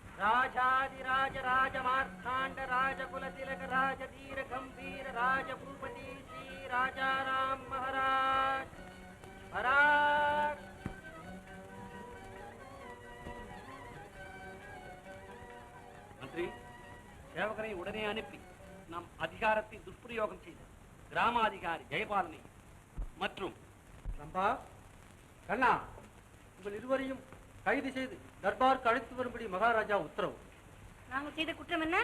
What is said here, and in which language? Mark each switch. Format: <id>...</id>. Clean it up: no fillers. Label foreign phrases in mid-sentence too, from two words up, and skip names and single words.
<mr>राजाधिराज राजमार्तांड राजकुल तिलक राजधीर गंभीर राजभूपति श्री राजाराम महाराज महाराज।</mr> <ta>मंत्री சேவகரை உடனே அனுப்பி நாம் அதிகாரத்தை துஷ்பிரயோகம் செய்த கிராமாதிகாரி ஜெயபாலனை மற்றும் ரம்பா கண்ணா உங்கள் இருவரையும் கைது செய்து தர்பாருக்கு அழைத்து வரும்படி மகாராஜா உத்தரவு. நாங்கள் செய்த குற்றம் என்ன?</ta>